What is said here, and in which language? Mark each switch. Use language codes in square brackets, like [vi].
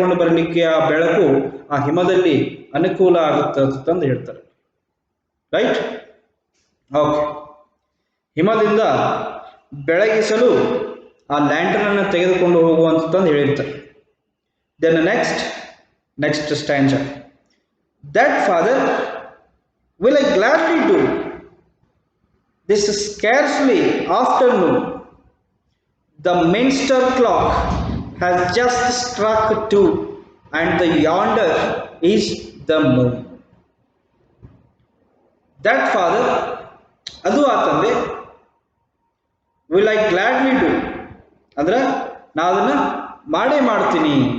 [kn] ತೆಗೆದುಕೊಂಡು ಬರಲಿಕ್ಕೆ ಆ ಬೆಳಕು ಆ ಹಿಮದಲ್ಲಿ ಅನುಕೂಲ ಆಗುತ್ತೆ ಅಂತಂದು ಹೇಳ್ತಾರೆ. ರೈಟ್? ಓಕೆ. ಹಿಮದಿಂದ ಬೆಳಗಿಸಲು ಆ ಲ್ಯಾಂಟರ್ನ್ ಅನ್ನು ತೆಗೆದುಕೊಂಡು ಹೋಗುವಂತಂದು ಹೇಳಿರ್ತಾರೆ. [en] Then next stanza. That father will I gladly do. This is scarcely afternoon. The minster clock has just struck 2, and the yonder is the moon. [kn] That father, ಅದು ಆ ತಂದೆ, will I gladly do, ಅಂದ್ರೆ ನಾನು ಅದನ್ನು ಮಾಡೇ ಮಾಡ್ತೀನಿ.